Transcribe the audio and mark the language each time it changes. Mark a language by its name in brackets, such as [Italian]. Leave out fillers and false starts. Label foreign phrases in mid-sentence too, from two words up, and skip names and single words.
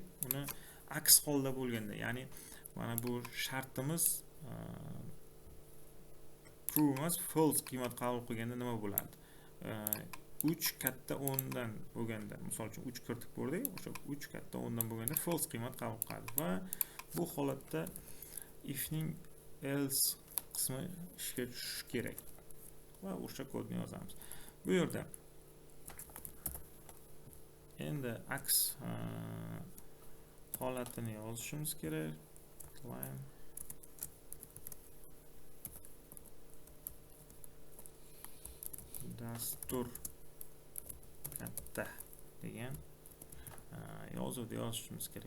[Uzbek] Uni aks holda bo'lganda, ya'ni mana bu shartimiz true emas, false qiymat qabul qilganda nima bo'ladi? 3 katta 10 dan bo'lganda, misol uchun 3 kiritib ko'rdik, o'sha 3 katta 10 dan bo'lganda false qiymat qabul qiladi va bu holatda if ning else qismi ishga tushishi kerak va o'sha kodni yozamiz. Bu yerda endi aks holatini yozishimiz kerak. Line dastur katta degan yozuvni yozishimiz kerak.